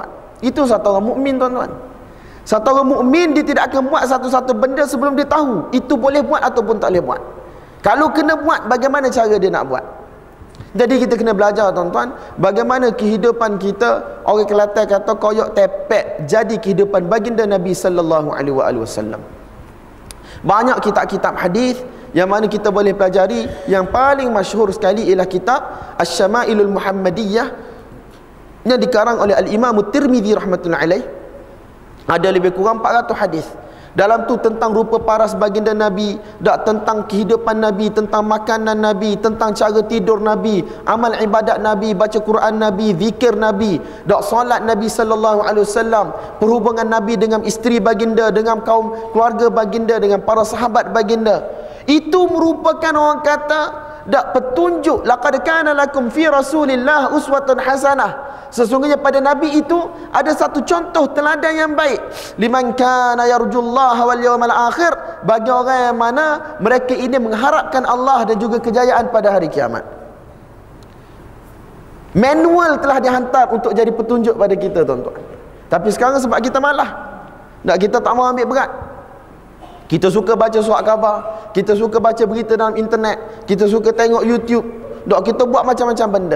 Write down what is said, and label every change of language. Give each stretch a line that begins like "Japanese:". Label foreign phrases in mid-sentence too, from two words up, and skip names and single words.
Malay: Itu satu orang mukmin tuan-tuan. Satu orang mukmin dia tidak akan buat satu-satu benda sebelum dia tahu itu boleh buat ataupun tak boleh buat. Kalau kena buat, bagaimana cara dia nak buat? Jadi kita kena belajar tuan-tuan, bagaimana kehidupan kita. Orang Kelantan kata koyok tepek jadi kehidupan baginda Nabi
Arabic: صلى الله عليه وسلم.
Malay: Banyak kitab-kitab hadis yang mana kita boleh pelajari. Yang paling masyhur sekali ialah kitab Asy-Syama'ilul Muhammadiyah yang dikarang oleh Al-Imam Tirmizi
Arabic: رحمة الله عليه.
Malay: Ada lebih kurang 400 hadis. Dalam tu tentang rupa paras baginda Nabi, tentang kehidupan Nabi, tentang makanan Nabi, tentang cara tidur Nabi, amal ibadat Nabi, baca Quran Nabi, zikir Nabi, solat Nabi
Arabic: صلى الله عليه وسلم,
Malay: perhubungan Nabi dengan isteri baginda, dengan kaum keluarga baginda, dengan para sahabat baginda. Itu merupakan orang kata petunjuk.
Arabic: لقد كان لكم في رسول الله أسوة حسنة.
Malay: Sesungguhnya pada Nabi itu ada satu contoh teladan yang baik.
Arabic: لمن كان يرجو الله واليوم الآخر,
Malay: bagi orang yang mana mereka ini mengharapkan Allah dan juga kejayaan pada hari kiamat. Manual telah dihantar untuk jadi petunjuk pada kita, tuan-tuan. Tapi sekarang sebab kita malah, kita tak mau ambil berat. Kita suka baca surat khabar, kita suka baca berita dalam internet, kita suka tengok YouTube, kita buat macam-macam benda.